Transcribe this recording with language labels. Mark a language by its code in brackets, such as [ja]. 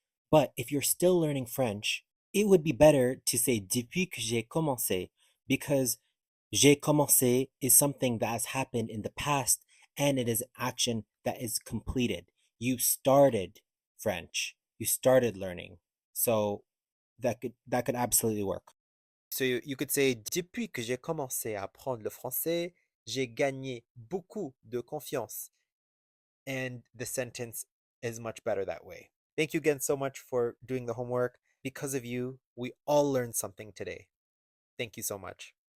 [en] But if you're still learning French, it would be better to say [fr] depuis que j'ai commencé [en] because j'ai commencé is something that has happened in the past and it is an action that is completed. You started French. You started learning. So that could absolutely work. So you could say [fr] depuis que j'ai commencé à apprendre le français, j'ai gagné beaucoup de confiance. [en] And the sentence is much better that way. Thank you again so much for doing the homework. Because of you, we all learned something today. Thank you so much.